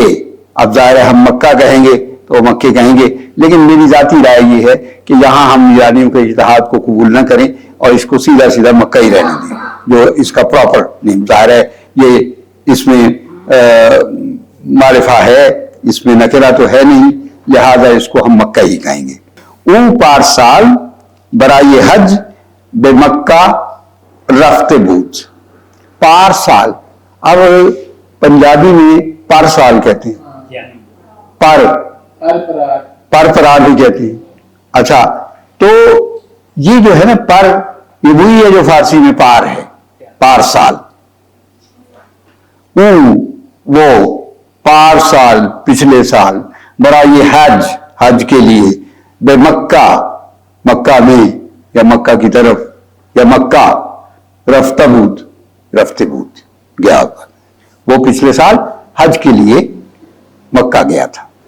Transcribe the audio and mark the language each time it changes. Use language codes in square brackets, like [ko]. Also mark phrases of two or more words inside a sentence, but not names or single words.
[ur] اب ظاہر ہے ہم مکہ کہیں گے تو مکے کہیں گے، لیکن میری ذاتی رائے یہ ہے کہ یہاں ہم ایرانیوں کے اجتہاد کو قبول نہ کریں اور اس کو سیدھا سیدھا مکہ ہی رہنے دیں، جو اس کا پراپر نہیں، ظاہر ہے یہ اس میں معرفہ ہے، اس میں نکرہ تو ہے نہیں، لہذا اس کو ہم مکہ ہی کہیں گے۔ [fa] او پارسال برائے حج بے مکہ رفت بود، پارسال، [ur] اب پنجابی میں پر سال کہتے ہیں، پر بھی کہتے ہیں۔ اچھا تو یہ جو ہے نا پر، یہ وہی ہے جو فارسی میں پار ہے، [fa] پار سال۔ [ur] وہ [fa] پار سال [ur] پچھلے سال، [fa] برائے حج [ur] حج کے لیے، [fa] بے مکہ [ur] مکہ میں یا مکہ کی طرف یا مکہ، [fa] رفتہ بود [ur] گیا، وہ پچھلے سال حج کے لیے مکہ گیا تھا۔